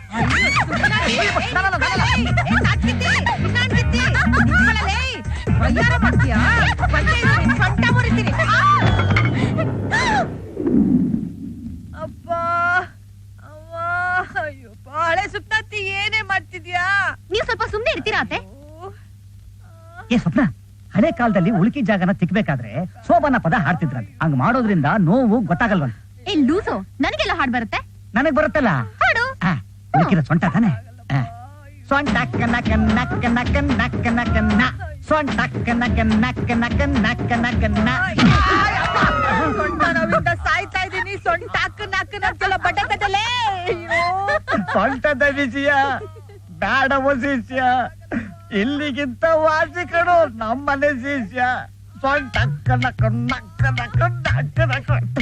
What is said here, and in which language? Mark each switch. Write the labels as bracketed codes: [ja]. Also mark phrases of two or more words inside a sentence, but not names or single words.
[kn] ಹಳೆ ಸುಪ್ನಾತಿ ಏನೇ ಮಾಡ್ತಿದ್ಯಾ? ನೀವ್ ಸ್ವಲ್ಪ ಸುಮ್ನೆ ಇರ್ತೀರಾ ಅತ್ತೆ? ಏ ಸ್ವಪ್ನ, ಹಳೆ ಕಾಲದಲ್ಲಿ ಉಳುಕಿ ಜಾಗನ ತಿಕ್ಬೇಕಾದ್ರೆ ಸೋಬನ ಪದ ಹಾಡ್ತಿದ್ರಂತೆ. ಹಂಗ್ ಮಾಡೋದ್ರಿಂದ ನೋವು ಗೊತ್ತಾಗಲ್ವಂತ. ಏ ಲೂಸು, ನನಗೆಲ್ಲ ಹಾಡ್ ಬರುತ್ತೆ. ನನಗ್ ಬರುತ್ತಲ್ಲ ಹಾಡು. ಉಳುಕಿದ ಸೊಂಟ ತಾನೆ. ಸೊಂಟ ಕನಕ ನಕ್ಕ ನಕ್ಕ ನಕ್ಕ ನಕ್ಕ ನ, ಸೊಂಟ ಕನಕ ನಕ್ಕ ನಕ್ಕ ನಕ್ಕ ನಕ್ಕ ನ. ಸೊಂಟ ನೋವಿಂದ ಸಾಯ್ತಾ ಇದೀನಿ. ಸೊಂಟ ನಾಲ್ಕು ನಾಲ್ಕೆಲ್ಲ ಬಟ್ಟೆ ಕಟ್ಟಲೇ. ಸೊಂಟದ ವಿಷಯ ಬೇಡವೋ ಶಿಷ್ಯ, ಇಲ್ಲಿಗಿಂತ ವಾಸಿ ಕಣೋ ನಮ್ಮನೆ ಶಿಷ್ಯ. ಸೊಂಟ ಕನಕ ನಕ್ಕ ನಕ್ಕ ನಕ್ಕ ನಕ್ಕ